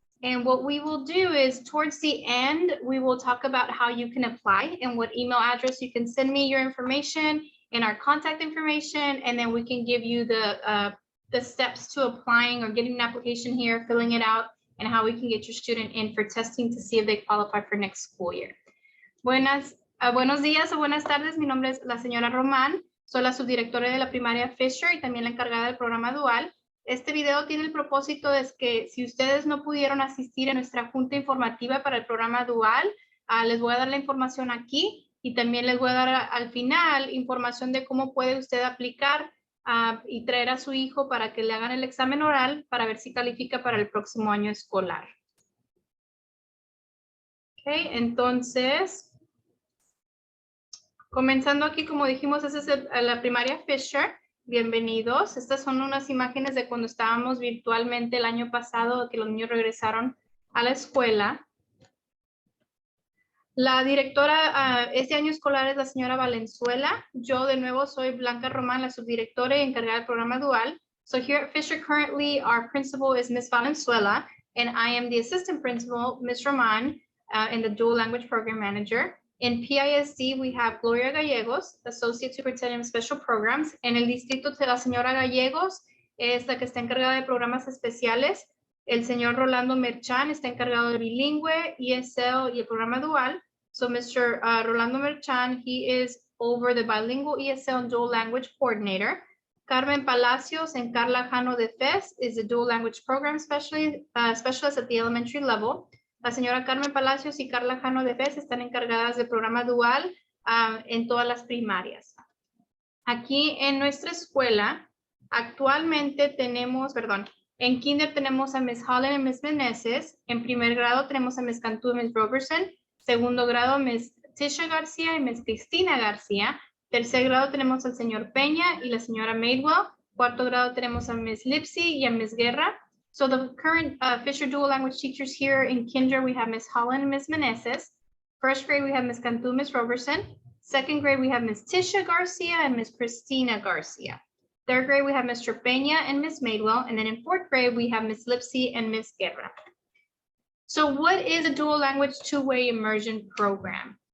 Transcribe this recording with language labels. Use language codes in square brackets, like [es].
[en] And what we will do is towards the end, we will talk about how you can apply and what email address you can send me your information and our contact information, and then we can give you the steps to applying or getting an application here, filling it out, and how we can get your student in for testing to see if they qualify for next school year. [es] Buenos días o buenas tardes, mi nombre es la señora Román, soy la subdirectora de la primaria Fisher y también la encargada del programa dual. Este video tiene el propósito de que si ustedes no pudieron asistir a nuestra junta informativa para el programa dual, les voy a dar la información aquí. Y también les voy a dar al final información de cómo puede usted aplicar y traer a su hijo para que le hagan el examen oral para ver si califica para el próximo año escolar. Okay, entonces, comenzando aquí, como dijimos, esa es la primaria Fisher. Bienvenidos. Estas son unas imágenes de cuando estábamos virtualmente el año pasado, que los niños regresaron a la escuela. La directora este año escolar es la señora Valenzuela. Yo de nuevo soy Blanca Román, la subdirectora y encargada del programa dual. [en] So here at Fisher currently our principal is Ms. Valenzuela and I am the assistant principal, Ms. Roman, and the dual language program manager. In PISD we have Gloria Gallegos, associate superintendent of special programs. [es] En el distrito de la señora Gallegos es la que está encargada de programas especiales. El señor Rolando Merchan está encargado de bilingüe, ESL y el programa dual. [en] So Mr. Rolando Merchan, he is over the bilingual ESL and dual language coordinator. Carmen Palacios and Carla Jano de Fez is the dual language program specialist at the elementary level. [es] La señora Carmen Palacios y Carla Jano de Fez están encargadas del programa dual en todas las primarias. Aquí en nuestra escuela, actualmente tenemos, en kinder tenemos a Ms. Holland y Ms. Meneses. En primer grado tenemos a Ms. Cantú y Ms. Robertson. Segundo grado, Ms. Tisha García y Ms. Cristina García. Tercer grado tenemos al señor Peña y la señora Madewell. Cuarto grado tenemos a Ms. Lipsy y a Ms. Guerra. [en] So the current Fisher dual language teachers here in kinder, we have Ms. Holland and Ms. Meneses. First grade, we have Ms. Cantú, Ms. Robertson. Second grade, we have Ms. Tisha Garcia and Ms. Cristina Garcia. Third grade, we have Mr. Peña and Ms. Madewell. And then in fourth grade, we have Ms. Lipsy and Ms. Guerra. So what is a dual language two-way immersion program?